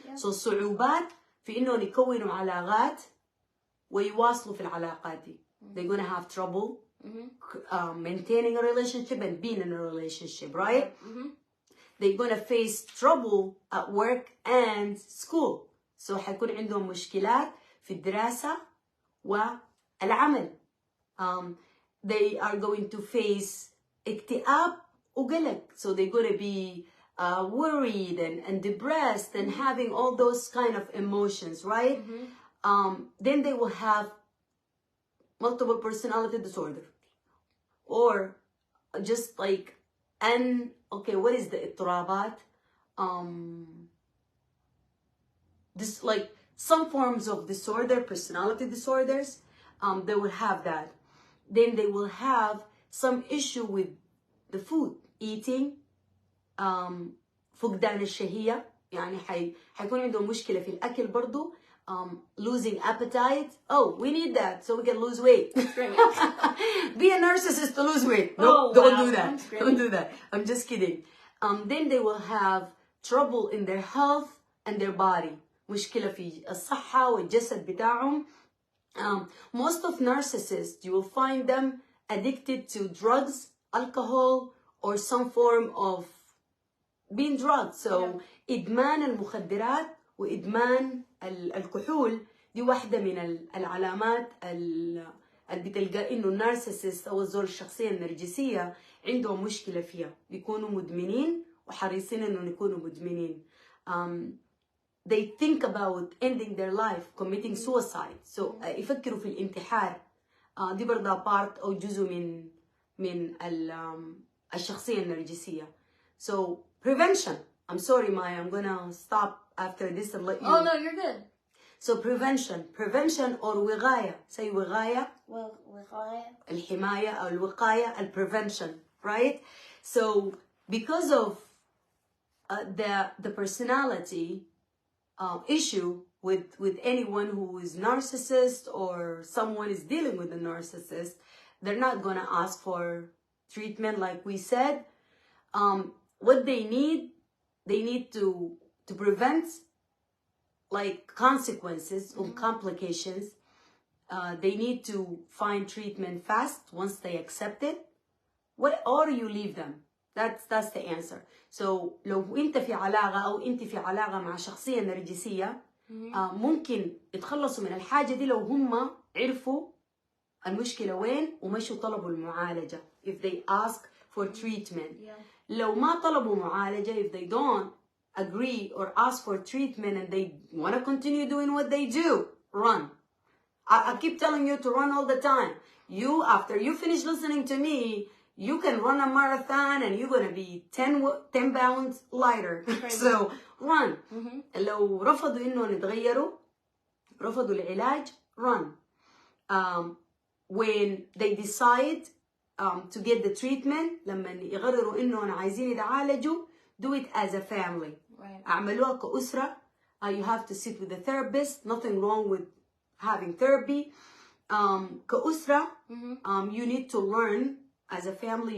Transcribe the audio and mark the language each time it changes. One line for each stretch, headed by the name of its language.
Arabic: So صعوبات في إنه يكونوا علاقات ويواصلوا في العلاقات دي.
English: They're gonna have trouble maintaining a relationship and being in a relationship, right? They're gonna face trouble at work and school.
Arabic: So حيكون عندهم مشكلات في الدراسة والعمل.
English: They are going to face
Arabic: اكتئاب وقلق.
English: So they're gonna be worried and depressed and having all those kind of emotions, right? Then they will have multiple personality disorder, or just like okay, what is the اضطرابات? This like some forms of disorder, personality disorders, they will have that. Then they will have some issue with the food, eating,
Arabic: فقدان الشهية، يعني حيكون عندهم مشكلة في الأكل برضو.
English: Losing appetite. Oh, we need that so we can lose weight. Be a narcissist to lose weight. No, don't do that. Don't do that. I'm just kidding. Then they will have trouble in their health and their body.
Arabic: مشكلة في الصحة والجسد بتاعهم.
English: Most of narcissists, you will find them addicted to drugs, alcohol, or some form of being drugged.
Arabic: So إدمان المخدرات وإدمان الكحول دي واحدة من العلامات اللي بتلقى إنه النارسيسست أو الزول الشخصية النرجسية عندهم مشكلة فيها، بيكونوا مدمنين وحريصين إنه يكونوا مدمنين.
English: They think about ending their life, committing suicide.
Arabic: So يفكروا في الانتحار. دي برضه part أو جزء من الشخصية النرجسية.
English: So prevention. I'm sorry, Maya. I'm gonna stop after this and let you. Oh no, you're good. So prevention or وقاية. Say وقاية.
Arabic: وقاية. الحماية أو الوقاية.
English: prevention, right? So because of the personality issue with anyone who is narcissist or someone is dealing with a narcissist, they're not gonna ask for treatment like we said. What they need to prevent like consequences or complications. They need to find treatment fast once they accept it. Or you leave them. That's the answer.
Arabic: So لو انت في علاقة او انت في علاقة مع شخصية نرجسية ممكن يتخلصوا من الحاجة دي لو هم عرفوا المشكلة وين ومشوا طلبوا المعالجة.
English: If they ask for treatment.
Arabic: لو ما طلبوا معالجة,
English: if they don't agree or ask for treatment and they want to continue doing what they do, run. I keep telling you to run all the time. After you finish listening to me, you can run a marathon and you're going to be 10 pounds lighter. So run.
Arabic: لو رفضوا إنهم يتغيروا, رفضوا العلاج, run.
English: When they decide to get the treatment,
Arabic: لما يقرروا إنهم عايزين يتعالجوا,
English: do it as a family. Right.
Arabic: اعملوها كأسرة.
English: You have to sit with a therapist. Nothing wrong with having therapy.
Arabic: كأسرة,
English: you need to learn as a family.